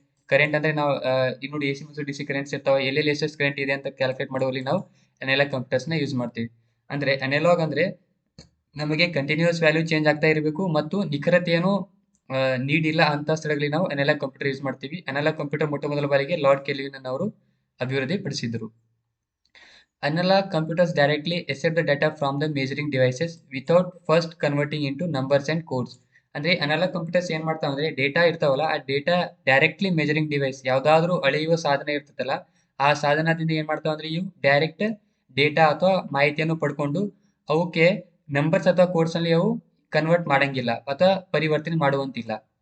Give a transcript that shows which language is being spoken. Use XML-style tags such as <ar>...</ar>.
<kn>Current ಅಂದರೆ ನಾವು ನೋಡಿ AC ಮತ್ತು DC ಕರೆಂಟ್ಸ್ ಇರ್ತಾವೆ, ಎಲ್ಲೆಲ್ಲಿ ಎಷ್ಟು ಕರೆಂಟ್ ಇದೆ ಅಂತ ಕ್ಯಾಲ್ಕುಲೇಟ್ ಮಾಡುವಲ್ಲಿ ನಾವು ಅನಲಾಗ್ ಕಂಪ್ಯೂಟರ್ಸ್ನ ಯೂಸ್ ಮಾಡ್ತೀವಿ. ಅಂದರೆ ಅನಲಾಗ್ ಅಂದರೆ ನಮಗೆ ಕಂಟಿನ್ಯೂಸ್ ವ್ಯಾಲ್ಯೂ ಚೇಂಜ್ ಆಗ್ತಾ ಇರಬೇಕು ಮತ್ತು ನಿಖರತೆಯನ್ನು ನೀಡಿಲ್ಲ ಅಂತ ಸ್ಥಳಗಳಲ್ಲಿ ನಾವು ಅನಲಾಗ್ ಕಂಪ್ಯೂಟರ್ ಯೂಸ್ ಮಾಡ್ತೀವಿ. ಅನಲಾಗ್ ಕಂಪ್ಯೂಟರ್ ಮೊಟ್ಟ ಮೊದಲ ಬಾರಿಗೆ ಲಾರ್ಡ್ ಕೆಲ್ವಿನ್ ಅವರು ಅಭಿವೃದ್ಧಿಪಡಿಸಿದರು.</kn> <en>Analog computers directly accept the data from the measuring devices without first converting into numbers and codes.</en> <kn>ಅಂದರೆ ಅನಲಾಗ್ ಕಂಪ್ಯೂಟರ್ಸ್ ಏನು ಮಾಡ್ತಾವೆ ಅಂದರೆ ಡೇಟಾ ಇರ್ತಾವಲ್ಲ, ಆ ಡೇಟಾ ಡೈರೆಕ್ಟ್ಲಿ ಮೆಜರಿಂಗ್ ಡಿವೈಸ್, ಯಾವುದಾದ್ರೂ ಅಳೆಯುವ ಸಾಧನ ಇರ್ತದಲ್ಲ, ಆ ಸಾಧನದಿಂದ ಏನು ಮಾಡ್ತಾವೆ ಅಂದರೆ ಇವು ಡೈರೆಕ್ಟ್ ಡೇಟಾ ಅಥವಾ ಮಾಹಿತಿಯನ್ನು ಪಡ್ಕೊಂಡು ಅವಕ್ಕೆ ನಂಬರ್ಸ್ ಅಥವಾ ಕೋಡ್ಸಲ್ಲಿ ಅವು ಕನ್ವರ್ಟ್ ಮಾಡಂಗಿಲ್ಲ ಅಥವಾ ಪರಿವರ್ತನೆ ಮಾಡುವಂತಿಲ್ಲ.</kn>